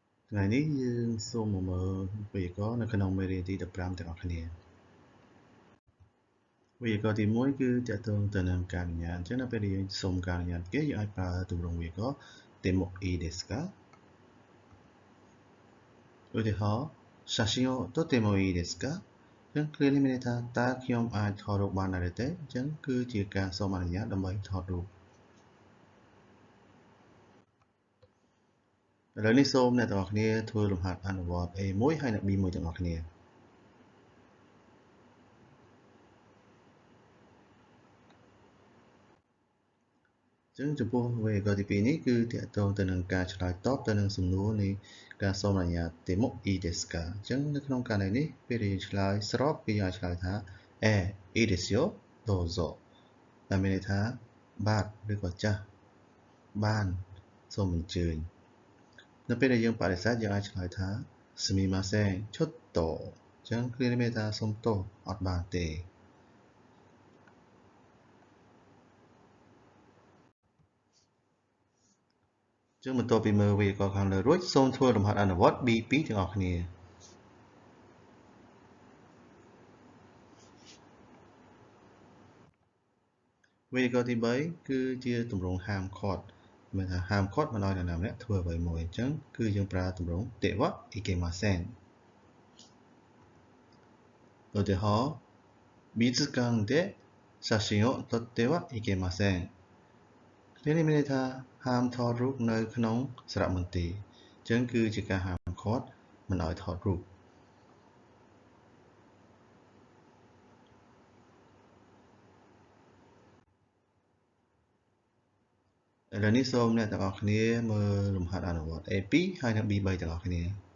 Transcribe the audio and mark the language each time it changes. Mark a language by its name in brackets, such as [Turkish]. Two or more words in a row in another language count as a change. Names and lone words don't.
[Khmer] ថ្ងៃនេះយើងសូមមកមើលវេយ្យាករណ៍នៅក្នុងមេរៀនទី15ទាំងអស់គ្នាវេយ្យាករណ៍ទី1គឺទាក់ទងទៅនឹងការអនុញ្ញាតអញ្ចឹងនៅពេលដែលយើងសូមការអនុញ្ញាតគេយើងអាចប្រើទម្រង់វេយ្យាករណ៍ [Japanese] てもいいですか [Khmer] ឧទាហរណ៍ [Japanese] 写真を撮ってもいいですか [Khmer] អញ្ចឹងគ្រានេះមានន័យថាតើខ្ញុំអាចថតរូបបានដែរឬទេអញ្ចឹងគឺជាការសូមអនុញ្ញាតដើម្បីថតរូប ឥឡូវនេះសូមអ្នកទាំងអស់គ្នាធ្វើលំហាត់អនុវត្ត A1 ហើយនិង B1 ទាំងអស់គ្នាអញ្ចឹងចំពោះវេយ្យាករណ៍ទី2 នេះគឺទាក់ទងទៅនឹងការឆ្លើយតបទៅនឹងសំណួរនៃការសូមអនុញ្ញាត [Japanese] てもいいですか [Khmer] អញ្ចឹងនៅក្នុងករណីនេះពេលដែលយើងឆ្លើយស្របគឺយើងអាចឆ្លើយថា [Japanese] いいですよどうぞ [Khmer] ដែលមានន័យថាបាទឬក៏ចាស់បានសូមអញ្ជើញនៅពេលដែលយើងបដិសេធយើងអាចឆ្លើយថា [Japanese] すみませんちょっと [Khmer] អញ្ចឹងគ្រានេះមានន័យថាសូមទោសអត់បានទេ អញ្ចឹងបន្ទាប់ពីមើលវេយ្យាករណ៍ខាងលើរួចសូមធ្វើលំហាត់អនុវត្ត B2 ទាំងអស់គ្នាវេយ្យាករណ៍ទី3គឺជាទម្រង់ហាមឃាត់មានថាហាមឃាត់មិនឲ្យនរណាម្នាក់ធ្វើអ្វីមួយអញ្ចឹងគឺយើងប្រើទម្រង់ [Japanese] てはいけません [Khmer] ឧទាហរណ៍ [Japanese] 美術館で写真を撮ってはいけません [Khmer] នេះមានន័យថាហាមថតរូបនៅក្នុងសារមន្ទីរអញ្ចឹងគឺជាការហាមឃាត់មិនឲ្យថតរូប ឥឡូវនេះសូមអ្នកទាំងអស់គ្នាមើលលំហាត់អនុវត្ត A2 ហើយនិង B3 ទាំងអស់គ្នា